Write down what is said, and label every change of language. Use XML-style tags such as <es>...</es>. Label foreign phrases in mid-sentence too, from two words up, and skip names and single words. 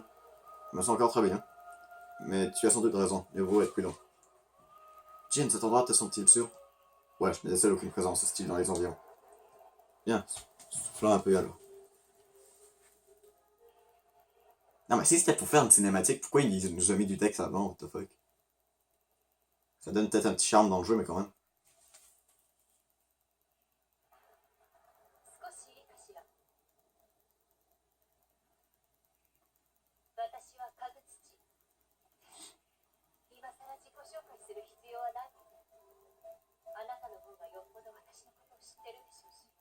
<fr>Je me sens encore très bien. Mais tu as sans doute raison, il vaut être plus long. Jin, cet endroit te semble-t-il sûr? Ouais, je ne décèle aucune présence hostile dans les environs. Bien, soufflons un peu alors. Non mais si c'était pour faire une cinématique, pourquoi il nous a mis du texte avant,</fr> <en>what the fuck?</en> <fr>Ça donne peut-être un petit charme dans le jeu, mais quand même.</fr> <ja>少しいいかしら。私はカグツチ。今さら自己紹介する必要はないもんね。あなたの方がよっぽど私のことを知ってるでしょうし。</ja>